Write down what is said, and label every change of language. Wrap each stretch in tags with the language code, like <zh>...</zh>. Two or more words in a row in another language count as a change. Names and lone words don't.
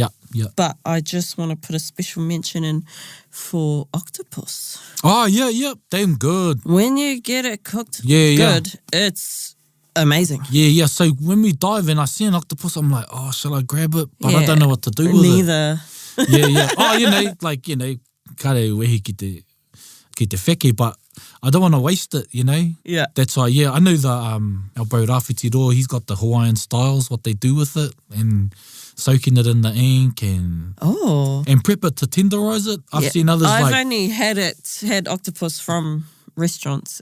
<en>But I just want to put a special mention in for octopus. Oh, yeah. Damn good. When you get it cooked Yeah. it's amazing. Yeah. So when we dive and I see an octopus, I'm like, oh, shall I grab it? But I don't know what to do with Neither. it. Yeah.</en> <mi>Oh, kare wehi ki te wheke,</mi> <en>but I don't want to waste it, Yeah. That's why, I know the our bro Rafiti Ro, he's got the Hawaiian styles, what they do with it, and soaking it in the ink and prep it to tenderise it. I've seen others I've like... only had octopus from restaurants.</en>